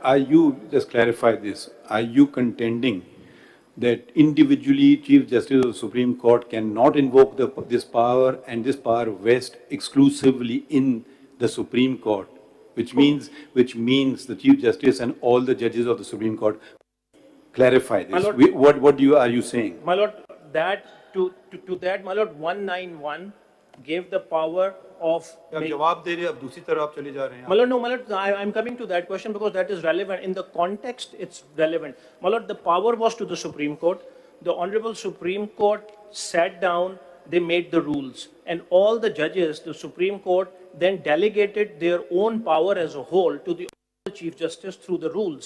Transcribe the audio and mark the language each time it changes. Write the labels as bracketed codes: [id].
[en] Are you, just clarify this, are you contending that individually Chief Justice of the Supreme Court cannot invoke this power, and this power vests exclusively in the Supreme Court, which means the Chief Justice and all the judges of the Supreme Court? Clarify this. Lord, What are you saying? My Lord, that to that, my Lord, 191 gave the power of... [hi] आप जवाब दे रहे हैं, अब दूसरी तरफ आप चले जा रहे हैं. [en] My Lord, no, my Lord, I'm coming to that question because that is relevant. In the context, it's relevant. My Lord, the power was to the Supreme Court. The Honorable Supreme Court sat down, they made the rules. And all the judges, the Supreme Court, then delegated their own power as a whole to the Chief Justice through the rules.